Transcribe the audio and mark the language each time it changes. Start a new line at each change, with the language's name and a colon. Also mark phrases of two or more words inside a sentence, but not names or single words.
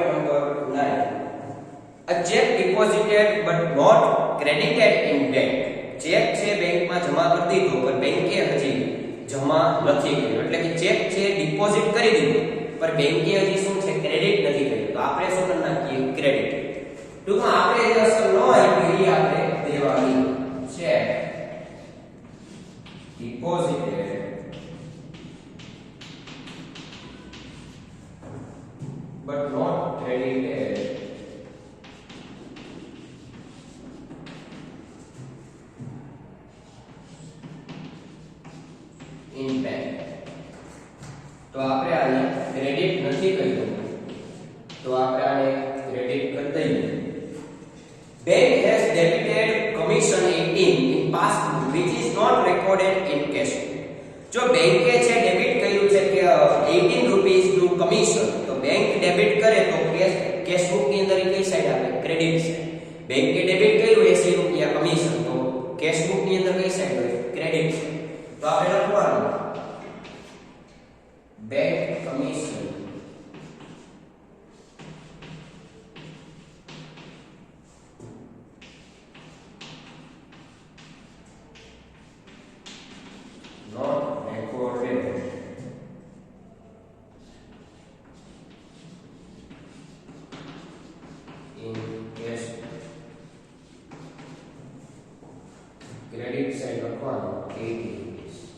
Gujarati: નંબર 9,
English: a check deposited but not credited in bank.
Gujarati: ચેક ચેક છે બેંકમાં જમા કરી દીધો પણ બેંકે હજી જમા નથી કર્યો, એટલે કે ચેક છે ડિપોઝિટ કરી દીધો પણ બેંકે હજી શું છે ક્રેડિટ નથી કર્યું, તો આપણે શું કરી નાખીએ ક્રેડિટ. ટૂંકમાં આપણે જે અસર ન આપી એ આપણે દેવાની છે.
English: deposited but not credited in bank.
Gujarati: તો આપણે આને ક્રેડિટ નથી કર્યું તો આપણે આને ક્રેડિટ કરી દઈએ.
English: Bank has debited commission 18 in past which is not recorded in cash.
Gujarati: જો બેંકે છે ડેબિટ કર્યું છે કે 18 રૂપીસ નું કમિશન, તો બેંક ડેબિટ કરે તો
English: cash book
Gujarati: ની અંદર કઈ સાઈડ આવે
English: credit side.
Gujarati: બેંકે ડેબિટ કર્યું 80 રૂપિયા કમિશન, તો
English: cash book
Gujarati: ની અંદર કઈ સાઈડ હોય
English: credit side.
Gujarati: તો આપણે લખવાનું
English: bank commission not recorded in cash. Credit side લખવાનું 80 rupees.